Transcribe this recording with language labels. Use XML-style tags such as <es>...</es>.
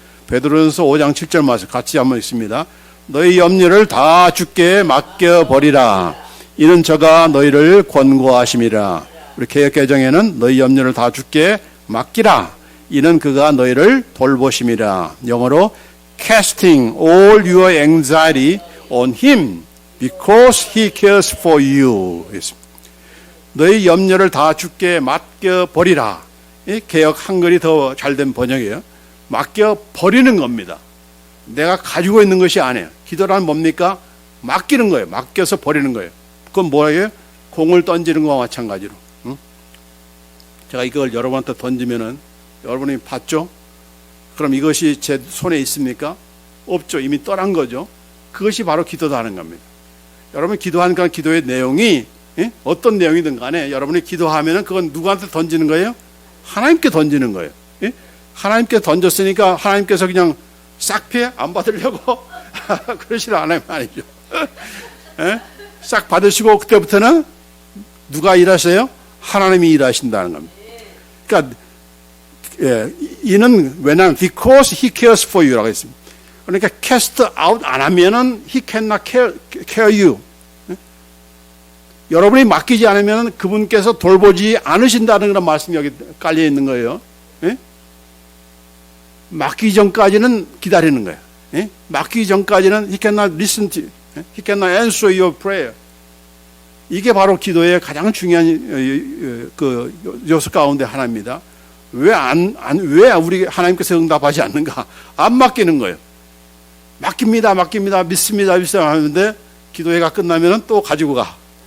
<ko>베드로전서 5장 7절 말씀 같이 한번 읽습니다. 너희 염려를 다 주께 맡겨버리라. 이는 저가 너희를 권고하심이라. 우리 개역개정에는 너희 염려를 다 주께 맡기라. 이는 그가 너희를 돌보심이라. 영어로</ko> <en>casting all your anxiety on him because he cares for you.</en> <ko>너희 염려를 다 주께 맡겨버리라. 이 개역 한글이 더 잘된 번역이에요. 맡겨버리는 겁니다. 내가 가지고 있는 것이 아니에요. 기도란 뭡니까? 맡기는 거예요. 맡겨서 버리는 거예요. 그건 뭐예요? 공을 던지는 것과 마찬가지로. 응? 제가 이걸 여러분한테 던지면은 여러분이 봤죠? 그럼 이것이 제 손에 있습니까? 없죠. 이미 떠난 거죠. 그것이 바로 기도다 하는 겁니다. 여러분 기도하니까 기도의 내용이 어떤 내용이든 간에 여러분이 기도하면은 그건 누구한테 던지는 거예요? 하나님께 던지는 거예요. 하나님께 던졌으니까 하나님께서 그냥 싹 피해 안 받으려고 그러시는 하나님 아니죠. 싹 받으시고 그때부터는 누가 일하세요? 하나님이 일하신다는 겁니다. 그러니까 이는 왜냐하면</ko> <en>because he cares for you</en> <ko>라고 했습니다. 그러니까</ko> <en>cast out</en> <ko>안 하면은</ko> <en>he cannot care you.</en> <ko>여러분이 맡기지 않으면 그분께서 돌보지 않으신다는 그런 말씀이 여기 깔려 있는 거예요. 맡기기 전까지는 기다리는 거예요. 맡기기 전까지는</ko> <en>he cannot listen to you. He cannot answer your prayer.</en> <ko>이게 바로 기도의 가장 중요한 그 요소 가운데 하나입니다. 왜 우리 하나님께서 응답하지 않는가? 안 맡기는 거예요. 맡깁니다, 믿습니다 하는데 기도회가 끝나면은 또 가지고 가.</ko>